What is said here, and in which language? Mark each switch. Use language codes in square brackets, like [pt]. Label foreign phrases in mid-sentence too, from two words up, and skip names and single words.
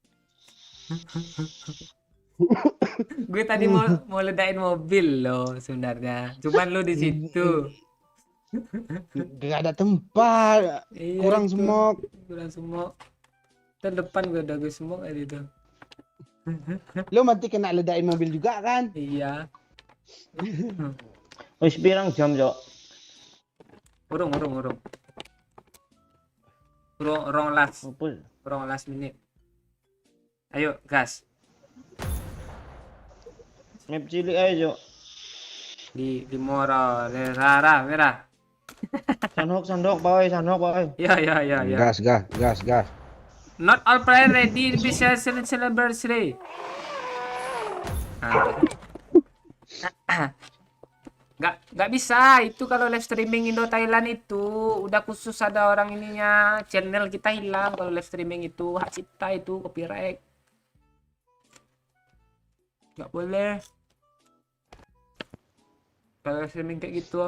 [id] Gue tadi mau ledain mobil loh sebenarnya. Cuman lu di situ. Gak ada tempat, Iya, kurang itu. smoke. Kurang smoke. Terdepan gue udah gue smoke aja itu. Lo mati kena ledain mobil juga kan? Iya. [jv] Wis pirang jam, Cok? Urung. [id] Mampus. [en] Urung last minute. [id] Ayo, gas. [jv] Map cilik aja, Cok. [id] Di Mora, Rara, merah. Sandok, Pak Oi. Ya. Gas. [en] Not all player ready to be celebratory. [id] Nggak bisa itu kalau [en] live streaming [id] Indo Thailand itu udah khusus ada orang ininya, channel kita hilang kalau [en] live streaming [id] itu, hak cipta itu, copyright. Nggak boleh kalau [en] live streaming [id] kayak gitu.